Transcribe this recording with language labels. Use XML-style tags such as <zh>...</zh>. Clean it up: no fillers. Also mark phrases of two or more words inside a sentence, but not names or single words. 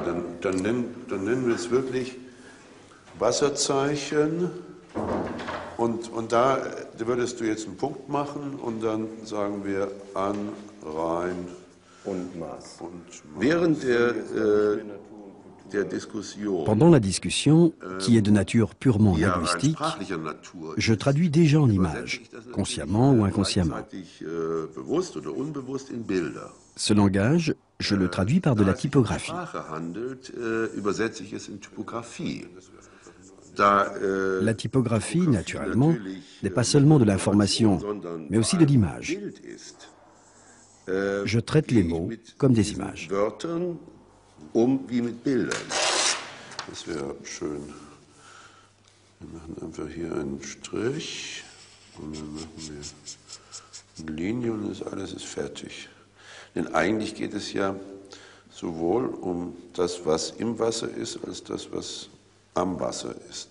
<de>Dann nennen wir es wirklich Wasserzeichen und da würdest du jetzt einen Punkt machen und dann sagen wir an, Rhein und Maas. Während der Diskussion,</de> <fr>Pendant la discussion, qui est de nature purement linguistique, je traduis déjà en images, consciemment ou inconsciemment. Ce langage, je le traduis par de la typographie. La typographie, naturellement, n'est pas seulement de l'information, mais aussi de l'image. Je traite les mots comme des images.</fr> <de>Wie mit Bildern. Das wäre schön. Wir machen einfach hier einen Strich und dann machen wir eine Linie und alles ist fertig. Denn eigentlich geht es ja sowohl um das, was im Wasser ist, als das, was am Wasser ist.</de>